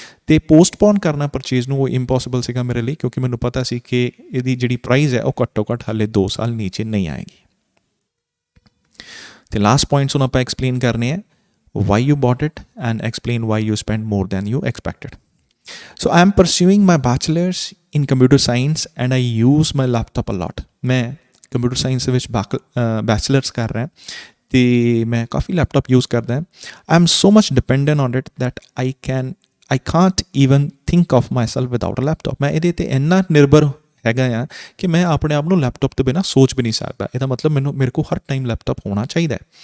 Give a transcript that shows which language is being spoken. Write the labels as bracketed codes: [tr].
[pa] ਤੇ ਪੋਸਟਪੋਨ ਕਰਨਾ ਪਰਚੇਜ਼ ਨੂੰ ਉਹ ਇੰਪੋਸੀਬਲ ਸੀਗਾ ਮੇਰੇ ਲਈ ਕਿਉਂਕਿ ਮੈਨੂੰ ਪਤਾ ਸੀ ਕਿ ਇਹਦੀ ਜਿਹੜੀ ਪ੍ਰਾਈਸ ਹੈ ਉਹ ਘੱਟੋ ਘੱਟ ਹਾਲੇ 2 ਸਾਲ ਨੀਚੇ ਨਹੀਂ ਆਏਗੀ ਤੇ ਲਾਸਟ ਪੁਆਇੰਟਸ ਹੁਣ ਆਪਾਂ ਐਕਸਪਲੇਨ ਕਰਨੇ ਹੈ [en] why you bought it and explain why you spent more than you expected. So I am pursuing my bachelor's in computer science and I use my laptop a lot. [pa] ਮੈਂ computer science ਦੇ ਵਿੱਚ bachelors ਕਰ ਰਿਹਾ ਅਤੇ ਮੈਂ ਕਾਫੀ laptop use ਕਰਦਾ [en] I am so much dependent on it that I can't even think of myself without a laptop [pa] ਮੈਂ ਇਹਦੇ 'ਤੇ ਇੰਨਾ ਨਿਰਭਰ ਹੈਗਾ ਆ ਕਿ ਮੈਂ ਆਪਣੇ ਆਪ ਨੂੰ ਲੈਪਟਾਪ ਤੋਂ ਬਿਨਾਂ ਸੋਚ ਵੀ ਨਹੀਂ ਸਕਦਾ ਇਹਦਾ ਮਤਲਬ ਮੇਰੇ ਕੋਲ ਹਰ ਟਾਈਮ ਲੈਪਟਾਪ ਹੋਣਾ ਚਾਹੀਦਾ